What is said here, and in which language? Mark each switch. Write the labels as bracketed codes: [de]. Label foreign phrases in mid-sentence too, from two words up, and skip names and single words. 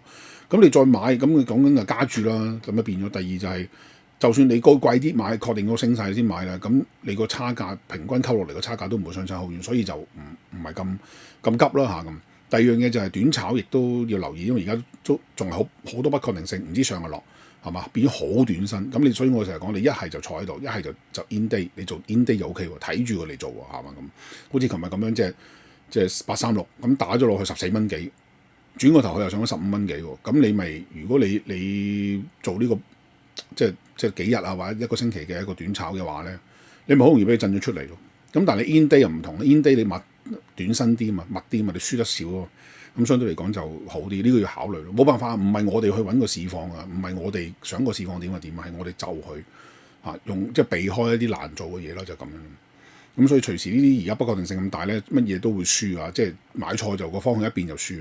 [yue] 咁你再買，咁佢講緊就加注啦，咁啊變咗。第二就係，就算你貴啲買，確定個升勢先買啦，咁你個差價平均溝落嚟個差價都唔會相差好遠，所以就唔係咁急啦嚇咁。第二樣嘢就係短炒，亦都要留意，因為而家都仲係好多不確定性，唔知上嘅落係嘛，變咗好短身。咁你所以我成日講，你一係就坐喺度，一係就 [en] in day， [yue] 你做 [en] in day [yue] 就 OK 喎，睇住佢嚟做喎，係嘛咁。好似琴日咁樣，即係836咁打咗落去14蚊幾。轉個頭佢又上咗15蚊幾喎，咁你咪如果你做呢個即係幾日啊或者一個星期嘅一個短炒嘅話咧，你咪好容易俾佢震咗出嚟咯。咁但係你 [en] in day [yue] 又唔同 [en] in day [yue] 你短身啲嘛，密啲嘛，你輸得少咯。咁相對嚟講就好啲，呢個要考慮咯。冇辦法，唔係我哋去揾個市況啊，唔係我哋想個市況點就點，係我哋就去用即係避開一啲難做嘅嘢咯，就咁樣。咁所以隨時呢啲而家不確定性咁大咧，乜嘢都會輸啊！即係買錯就個方向一變就輸。